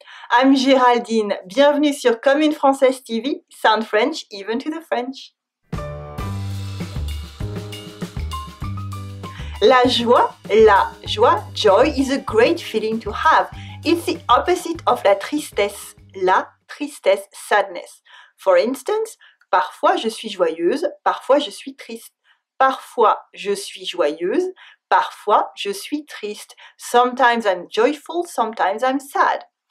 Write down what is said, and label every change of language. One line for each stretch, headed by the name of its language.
English: I'm Géraldine,
French: bienvenue sur
English: Comme une Française TV, sound French even to the French. La joie, joy is a great feeling to have. It's the opposite of la tristesse, sadness. For instance,
French: parfois je suis joyeuse, parfois je suis triste. Parfois je suis joyeuse, parfois je suis triste.
English: Sometimes I'm joyful, sometimes I'm sad.